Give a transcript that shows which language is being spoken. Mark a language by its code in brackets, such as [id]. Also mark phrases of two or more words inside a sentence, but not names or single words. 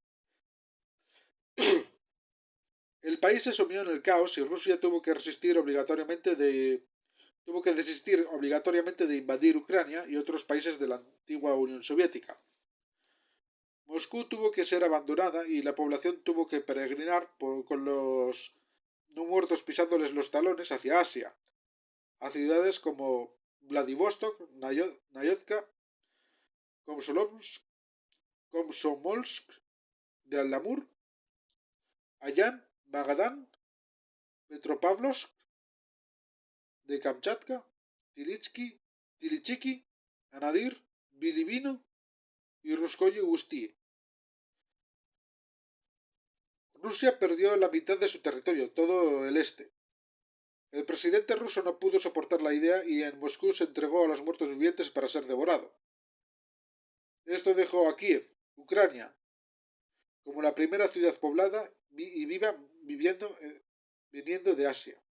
[es] El país se sumió en el caos y Rusia tuvo que desistir obligatoriamente de invadir Ucrania y otros países de la antigua Unión Soviética. Moscú tuvo que ser abandonada y la población tuvo que peregrinar con los no muertos pisándoles los talones hacia Asia, a ciudades como Vladivostok, Nayotka, Komsomolsk de Alamur, Ayan, Magadán, Petropavlovsk de Kamchatka, Tilichiki, Anadir, Bilibino y Ruskoye-Ustí. Rusia perdió la mitad de su territorio, todo el este. El presidente ruso no pudo soportar la idea y en Moscú se entregó a los muertos vivientes para ser devorado. Esto dejó a Kiev, Ucrania, como la primera ciudad poblada y viniendo de Asia.